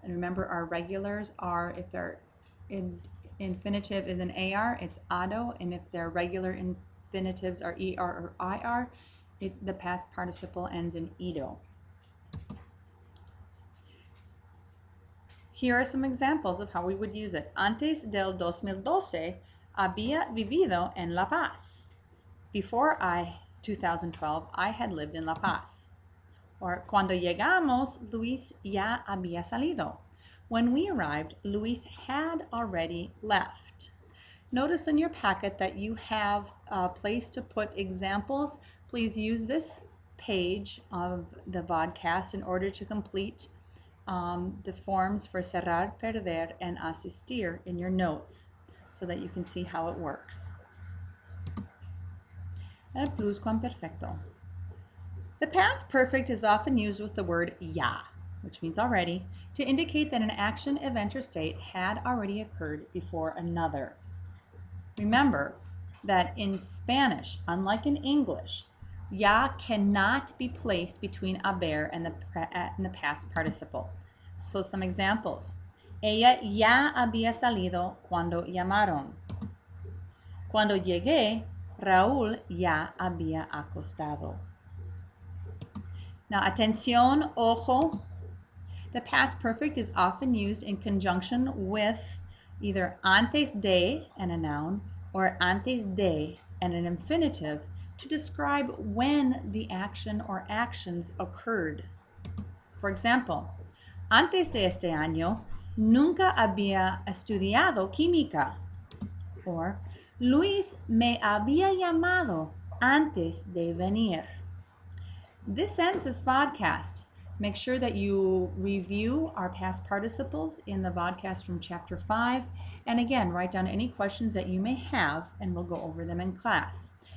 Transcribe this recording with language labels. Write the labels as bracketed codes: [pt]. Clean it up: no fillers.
[en] And remember, our regulars are, if they're infinitive is an AR, it's ado, and if their regular infinitives are ER or IR, the past participle ends in ido. Here are some examples of how we would use it. [es] Antes del 2012, había vivido en La Paz. [en] Before 2012, I had lived in La Paz. [es] Or cuando llegamos, Luis ya había salido. [en] When we arrived, Luis had already left. Notice in your packet that you have a place to put examples. Please use this page of the Vodcast in order to complete the forms for cerrar, perder, and asistir in your notes so that you can see how it works. [es] El pluscuamperfecto. [en] The past perfect is often used with the word ya, which means already, to indicate that an action, event, or state had already occurred before another. Remember that in Spanish, unlike in English, ya cannot be placed between haber and the past participle. So some examples. [es] Ella ya había salido cuando llamaron. Cuando llegué, Raúl ya había acostado. [en] Now, [es] atención, ojo. [en] The past perfect is often used in conjunction with either antes de and a noun or antes de and an infinitive to describe when the action or actions occurred. For example, [es] antes de este año nunca había estudiado química. Or, Luis me había llamado antes de venir. [en] This ends this podcast. Make sure that you review our past participles in the Vodcast from Chapter 5. And again, write down any questions that you may have, and we'll go over them in class.